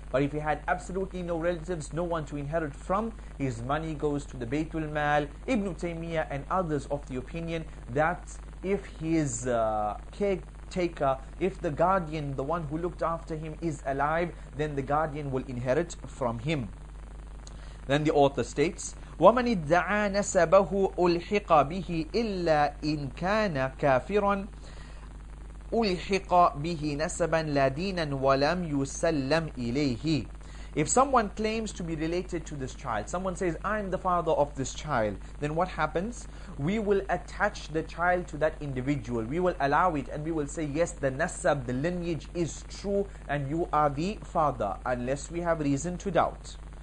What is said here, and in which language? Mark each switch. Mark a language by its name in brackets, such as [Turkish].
[English] But if he had absolutely no relatives, no one to inherit from, his money goes to the Baytul Mal. Ibn Taymiyyah and others of the opinion that if his caretaker, if the guardian, the one who looked after him, is alive, then the guardian will inherit from him. Then the author states, [Arabic] وَمَنِ ادَّعَى نَسَبَهُ أُلْحِقَ بِهِ إِلَّا إِنْ كَانَ كَافِرًا أُلْحِقَ بِهِ نَسَبًا لَا دِينًا وَلَمْ يُسَلَّمْ إِلَيْهِ. [English] If someone claims to be related to this child, someone says, I'm the father of this child, then what happens? We will attach the child to that individual. We will allow it and we will say, yes, the nasab, the lineage is true and you are the father, unless we have reason to doubt.